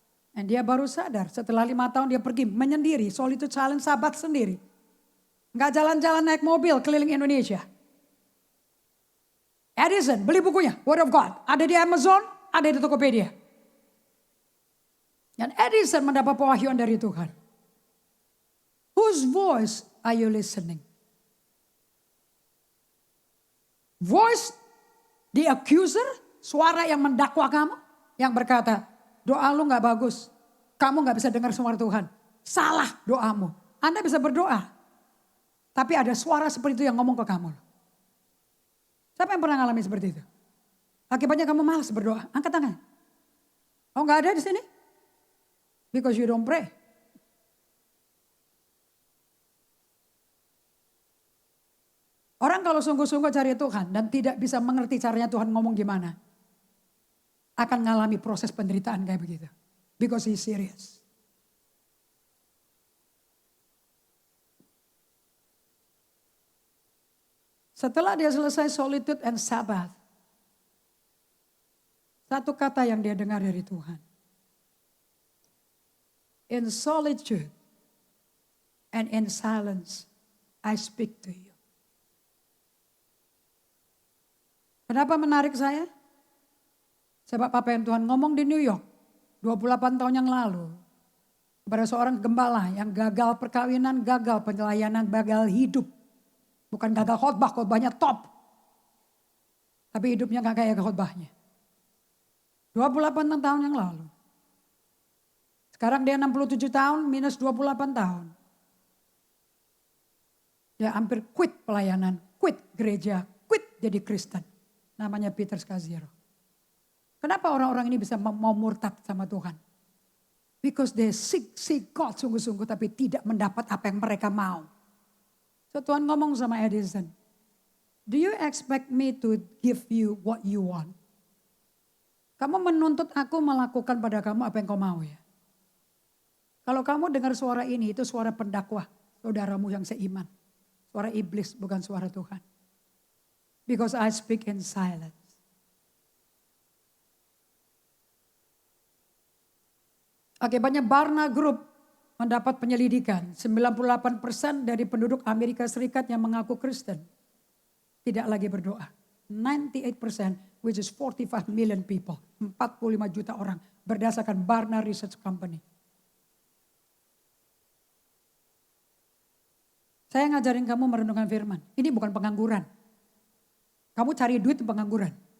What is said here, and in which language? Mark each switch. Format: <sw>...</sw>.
<id>Dan dia baru sadar setelah 5 tahun dia pergi menyendiri, solitude challenge sabat sendiri. Gak jalan-jalan naik mobil keliling Indonesia. Edison beli bukunya, Word of God. Ada di Amazon, ada di Tokopedia. Dan Edison mendapat pewahyuan dari Tuhan.</id> <en>Whose voice are you listening? Voice the accuser,</en> <id>suara yang mendakwa kamu. Yang berkata, doa lu gak bagus. Kamu gak bisa dengar suara Tuhan. Salah doamu. Anda bisa berdoa. Tapi ada suara seperti itu yang ngomong ke kamu. Siapa yang pernah ngalami seperti itu? Akibatnya kamu malas berdoa. Angkat tangan. Oh gak ada di sini?</id> <en>Because you don't pray.</en> <id>Orang kalau sungguh-sungguh cari Tuhan dan tidak bisa mengerti caranya Tuhan ngomong gimana, akan mengalami proses penderitaan kayak begitu.</id> <en>Because he's serious.</en> <id>Setelah dia selesai solitude and Sabbath, satu kata yang dia dengar dari Tuhan.</id> <en>In solitude and in silence, I speak to you.</en> <id>Kenapa menarik saya? Sebab apa yang Tuhan ngomong di New York 28 tahun yang lalu. Kepada seorang gembala yang gagal perkawinan, gagal pelayanan, gagal hidup. Bukan gagal khotbah, khotbahnya top. Tapi hidupnya gak kayak khotbahnya. 28 tahun yang lalu. Sekarang dia 67 tahun minus 28 tahun. Dia hampir quit pelayanan, quit gereja, quit jadi Kristen. Namanya Peter Scazzero. Kenapa orang-orang ini bisa mau murtad sama Tuhan?</id> <en>Because they seek God</en> <id>sungguh-sungguh tapi tidak mendapat apa yang mereka mau. So Tuhan ngomong sama Edison.</id> <en>Do you expect me to give you what you want?</en> <id>Kamu menuntut aku melakukan pada kamu apa yang kau mau ya? Kalau kamu dengar suara ini itu suara pendakwah. Saudaramu yang seiman. Suara iblis bukan suara Tuhan.</id> <en>Because I speak in silence.</en> <id>Akibatnya Barna Group mendapat penyelidikan. 98% dari penduduk Amerika Serikat yang mengaku Kristen tidak lagi berdoa.</id> <en>98% which is 45 million people.</en> <id>45 juta orang berdasarkan Barna Research Company. Saya ngajarin kamu merenungkan firman. Ini bukan pengangguran. Kamu cari duit pengangguran.</id>